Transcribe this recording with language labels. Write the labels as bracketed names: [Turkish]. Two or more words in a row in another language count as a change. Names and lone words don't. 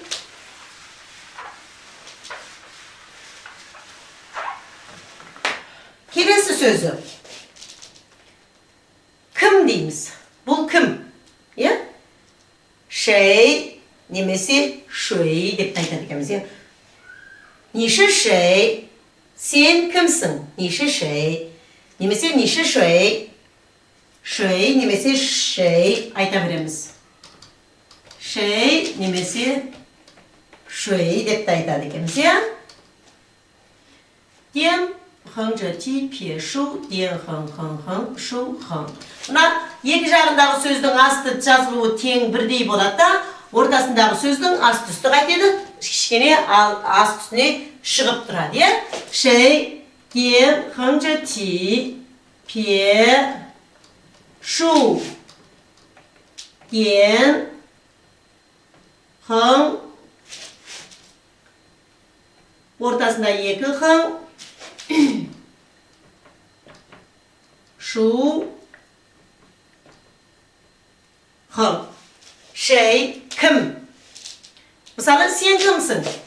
[Kazakh] Келесі сөзі. Кім дейміз? Бұл кім? Шей немесе шөй деп айтады екенбіз. [Chinese] 你是谁 [Kazakh] сен кімсің [Chinese] 你是谁 [Kazakh] немесе [Chinese] 你是谁 [Kazakh] 谁 немесе 谁 айта береміз 谁 немесе 谁 деп те айтады екенбіз, иә? [Chinese] 点横着体撇竖点横横横竖横. [Kazakh] Мына екі жағындағы сөздің асты жазылуы тең бірдей болады да, ортасындағы сөздің асты үсті қайтеді, кішкене асты үстіне шығып тұрады, иә? [Chinese] 谁点横着体撇竖点横 [Kazakh] ортасында екі хан, шу, хан. 谁 кім? мысалы, сен кімсің?